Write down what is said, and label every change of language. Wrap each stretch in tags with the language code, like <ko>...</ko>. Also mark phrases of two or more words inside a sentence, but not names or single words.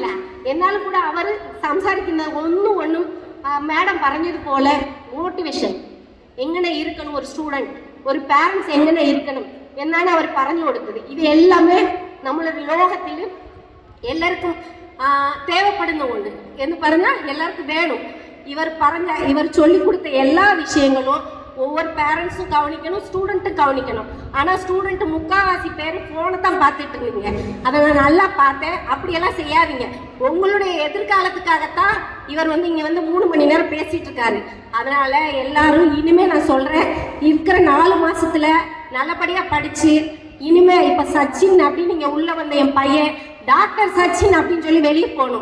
<ml>എന്നാലും കൂടെ അവർ സംസാരിക്കുന്നത് ഒന്നും മാഡം പറഞ്ഞതുപോലെ മോട്ടിവേഷൻ എങ്ങനെ ഇരിക്കണം ഒരു സ്റ്റുഡൻറ്റ്, ഒരു പാരൻസ് എങ്ങനെ ഇരിക്കണം എന്നാണ് അവർ പറഞ്ഞു കൊടുത്തത്. ഇത് എല്ലാമേ നമ്മളൊരു ലോകത്തിൽ എല്ലാവർക്കും தேவைப்படுന്നുണ്ട് എന്ന് പറഞ്ഞാൽ എല്ലാവർക്കും വേണം. ഇവർ ചൊല്ലിക്കൊടുത്ത എല്ലാ</ml> <ta>விஷயங்களும் ஒவ்வொரு பேரண்ட்ஸும் கவனிக்கணும், ஸ்டூடெண்ட்டும் கவனிக்கணும். ஆனால் ஸ்டூடெண்ட்டு முக்கால்வாசி பேர் ஃபோனை தான் பார்த்துட்டு இருந்தீங்க. அதை நான் நல்லா பார்த்தேன். அப்படியெல்லாம் செய்யாதீங்க. உங்களுடைய எதிர்காலத்துக்காகத்தான் இவர் வந்து இங்கே வந்து 3 மணி நேரம் பேசிகிட்டு இருக்காரு. அதனால் எல்லாரும் இனிமேல் நான் சொல்கிறேன், இருக்கிற 4 மாதத்தில் நல்லபடியாக படித்து இனிமேல் இப்போ சச்சின் அப்படின்னு நீங்கள் உள்ளே வந்த என் பையன் டாக்டர் சச்சின் அப்படின்னு சொல்லி வெளியே போகணும்.</ta>